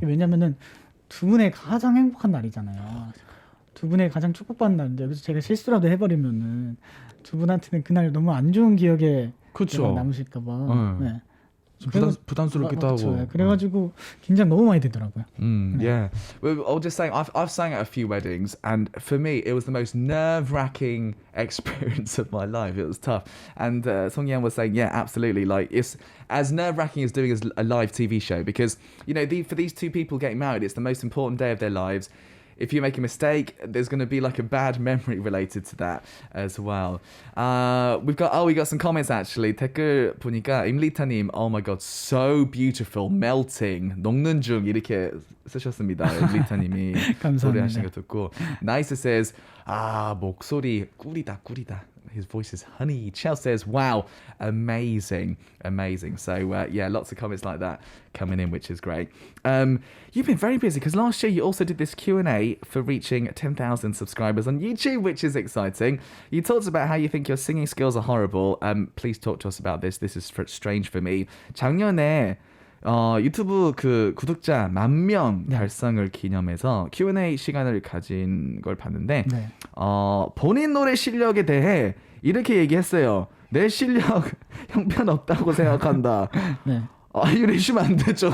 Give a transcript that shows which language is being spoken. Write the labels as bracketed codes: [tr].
[ko] 왜냐면은 두 분의 가장 행복한 날이잖아요. 두 분의 가장 축복받는 날인데 여기서 제가 실수라도 해버리면은 두 분한테는 그날 너무 안 좋은 기억에 남으실까봐 부담스럽기도 그렇죠. 하고. 그래가지고 긴장 너무 많이 되더라고요. [en] Yeah. Well, I was just saying, I've sang at a few weddings, and for me, it was the most nerve-wracking experience of my life. It was tough. And Songyan was saying, yeah, absolutely. Like, it's as nerve-wracking as doing a live TV show, because, you know, for these two people getting married, it's the most important day of their lives. If you make a mistake, there's going to be like a bad memory related to that as well. We got some comments actually. [ko] 댓글 보니까 임리타님, [en] oh my god, so beautiful, melting, [ko] 녹는 중 이렇게 쓰셨습니다. 임리타님이 노래하신 거 듣고. [en] Nice says, [ko] 목소리 꿀이다. [en] His voice is honey. Chell says, wow, amazing. So yeah, lots of comments like that coming in, which is great. You've been very busy because last year you also did this Q&A for reaching 10,000 subscribers on YouTube, which is exciting. You talked about how you think your singing skills are horrible. Please talk to us about this. This is strange for me. [ko] 작년에 유튜브 그 구독자 10,000명 달성을 기념해서 Q&A 시간을 가진 걸 봤는데 본인 노래 실력에 대해 이렇게 얘기했어요. 내 실력 형편없다고 생각한다. 네. 이러시면 안 되죠.